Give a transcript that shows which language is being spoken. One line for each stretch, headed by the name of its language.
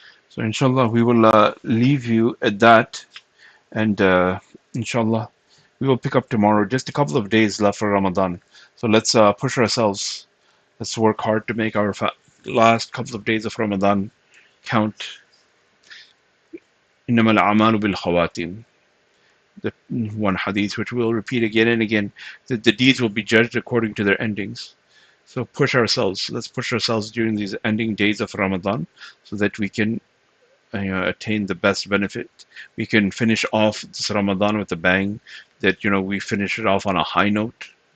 English: So inshallah, we will leave you at that, and inshallah, we will pick up tomorrow. Just a couple of days left for Ramadan. So let's push ourselves. Let's work hard to make our last couple of days of Ramadan count.
Arabic: إنما الأعمال بالخواتيم.
English: The one hadith which we'll repeat again and again, that the deeds will be judged according to their endings. So push ourselves. Let's push ourselves during these ending days of Ramadan so that we can attain the best benefit. We can finish off this Ramadan with a bang, that we finish it off on a high note.